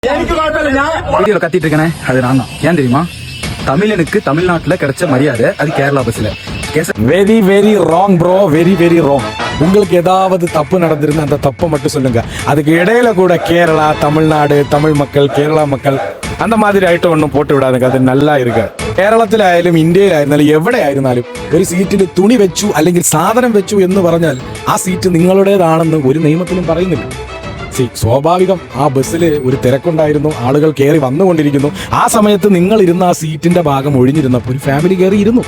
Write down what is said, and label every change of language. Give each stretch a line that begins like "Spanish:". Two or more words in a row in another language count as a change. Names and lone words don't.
Tamil: வீடியோல கத்திட்டு இருக்கனே அது நான் தான். ஏன் தெரியுமா? தமிழனுக்கு தமிழ்நாட்டுல கிடைச்ச மரியாதை அது கேரளா பஸ்ல.
English: very very wrong bro, very very wrong.
Tamil: உங்களுக்கு ஏதாவது தப்பு நடந்திருந்தா அந்த தப்பை மட்டும் சொல்லுங்க. அதுக்கு இடையில கூட கேரளா, தமிழ்நாடு, தமிழ் மக்கள், കേരള மக்கள் அந்த மாதிரி
Malayalam: ആയിട്ട് ഒന്നും പോട്ട് വിടാതെ അത് നല്ല ഇരിക്കുക. കേരളത്തിലായാലും ഇന്ത്യയിലായിരുന്നാലും എവിടെ ആയിരുന്നാലും ഒരു സീറ്റിൽ തുണി വെച്ചു അല്ലെങ്കിൽ സാധനം വെച്ചു എന്ന് പറഞ്ഞാൽ ആ സീറ്റ് നിങ്ങളുടേതാണെന്ന് ഒരു നിയമത്തിലും പറയുന്നില്ല. സ്വാഭാവികം ആ ബസ്സിൽ ഒരു തിരക്കുണ്ടായിരുന്നു, ആളുകൾ കയറി വന്നുകൊണ്ടിരിക്കുന്നു. ആ സമയത്ത് നിങ്ങൾ ഇരുന്ന ആ സീറ്റിന്റെ ഭാഗം ഒഴിഞ്ഞിരുന്നപ്പോൾ ഒരു ഫാമിലി കയറി ഇരുന്നു.